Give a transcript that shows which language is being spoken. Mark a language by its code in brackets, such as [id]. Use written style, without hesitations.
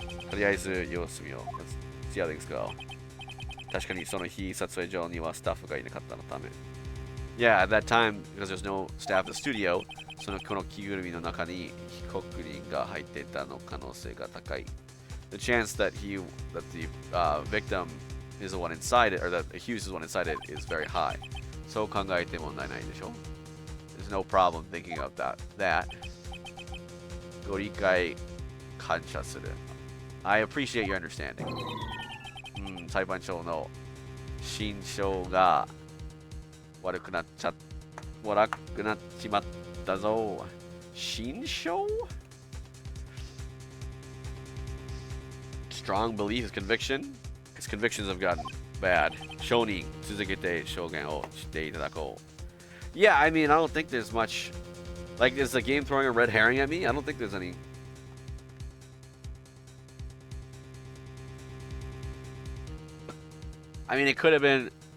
[ja] とりあえず様子見よう。 [en] Let's see how things go. [ja] 確かにその日撮影所にはスタッフがいなかったのため。 [en] Yeah, at that time, because there's no staff at the studio, [ja] この着ぐるみの中に被告人が入っていたの可能性が高い。 [en] The chance that the victim is the one inside it, or that the accused is the one inside it, is very high. [ja] そう考えて問題ないでしょ。 [en] There's no problem thinking of that. [ja] ご理解感謝する。 [en] I appreciate your understanding. [ja] 裁判長の心象が悪くなっちまったぞ。心象? [en] Strong belief, his convictions have gotten bad. [ja] 証人、続けて証言をしていただこう。 [en] Yeah, I mean, I don't think there's much. Like, is the game throwing a red herring at me? I don't think there's any. I mean, it could have been.